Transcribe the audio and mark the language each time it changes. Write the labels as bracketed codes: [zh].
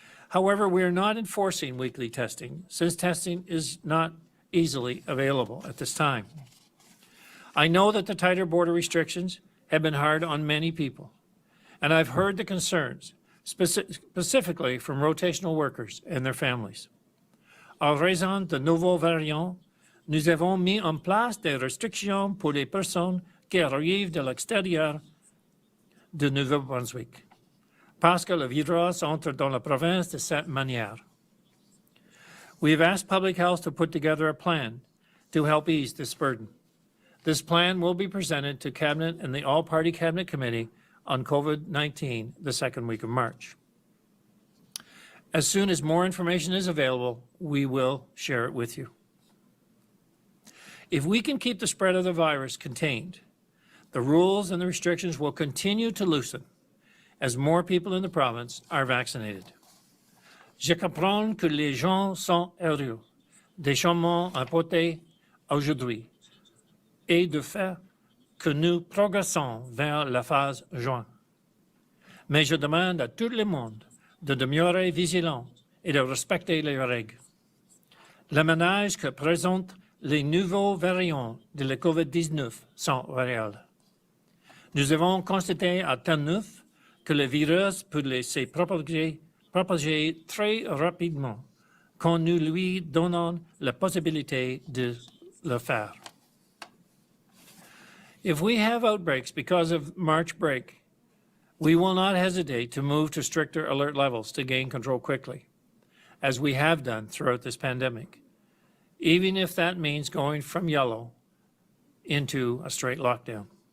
[en] However, we are not enforcing weekly testing since testing is not easily available at this time. I know that the tighter border restrictions have been hard on many people, and I've heard the concerns, specifically from rotational workers and their families. [fr] En raison de nouveaux variants, nous avons mis en place des restrictions pour les personnes qui arrivent de l'extérieur de Nouveau-Brunswick, parce que le virus entre dans la province de cette manière. [en] We have asked Public Health to put together a plan to help ease this burden. This plan will be presented to Cabinet and the All-Party Cabinet Committee on COVID-19 the second week of March. As soon as more information is available, we will share it with you. If we can keep the spread of the virus contained, the rules and the restrictions will continue to loosen as more people in the province are vaccinated. [fr] Je comprends que les gens sont heureux des changements apportés aujourd'hui et de fait que nous progressons vers la phase juin. Mais je demande à tout le monde de demeurer vigilant et de respecter les règles. Les menaces que présentent les nouveaux variants de la COVID-19 sont réels. Nous avons constaté à temps neuf que le virus peut se propager très rapidement quand nous lui donnons la possibilité de le faire. [en] If we have outbreaks because of March break, we will not hesitate to move to stricter alert levels to gain control quickly, as we have done throughout this pandemic, even if that means going from yellow into a straight lockdown.